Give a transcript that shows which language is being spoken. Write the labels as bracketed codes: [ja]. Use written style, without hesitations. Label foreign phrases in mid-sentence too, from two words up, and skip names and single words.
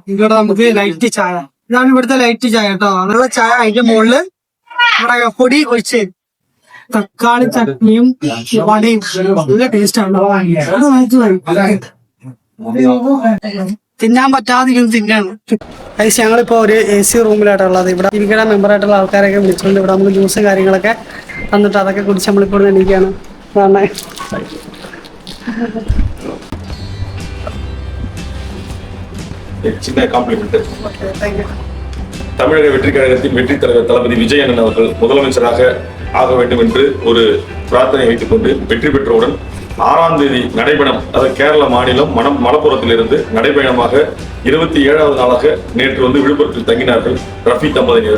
[ml] ഇവിടെ നമുക്ക് ലൈറ്റ് ചായ, ഇതാണ് ഇവിടുത്തെ ലൈറ്റ് ചായ കേട്ടോ. അതിനുള്ള ചായ അതിന്റെ മുകളില് നമ്മുടെ പൊടി ഒഴിച്ച് തക്കാളി ചട്നിയും വടയും നല്ല ടേസ്റ്റ് ആണ്. തിന്നാൻ പറ്റാതെ തിന്നാണ്. ഐസ് ഞങ്ങളിപ്പോ ഒരു AC റൂമിലായിട്ടുള്ളത്. ഇവിടെ ഇരിക്കുന്ന മെമ്പറായിട്ടുള്ള ആൾക്കാരൊക്കെ വിളിച്ചുകൊണ്ട് ഇവിടെ നമുക്ക് ജ്യൂസും കാര്യങ്ങളൊക്കെ തന്നിട്ട് അതൊക്കെ കുടിച്ച് നമ്മളിപ്പോൾ എണീക്കാണ്. [ta] தமிழக வெற்றி கழகத்தின் வெற்றி தலைவர் தளபதி விஜய் அண்ணன் அவர்கள் முதலமைச்சராக ஆக வேண்டும் என்று ஒரு பிரார்த்தனை வைத்துக் கொண்டு வெற்றி பெற்றவுடன் 6ஆம் தேதி நடைபயணம், அதாவது கேரள மாநிலம் மலப்புரத்திலிருந்து நடைபயணமாக 27வது நாளாக நேற்று விழுப்புரத்தில் தங்கினார்கள் ரஃபி தம்பதியினர்.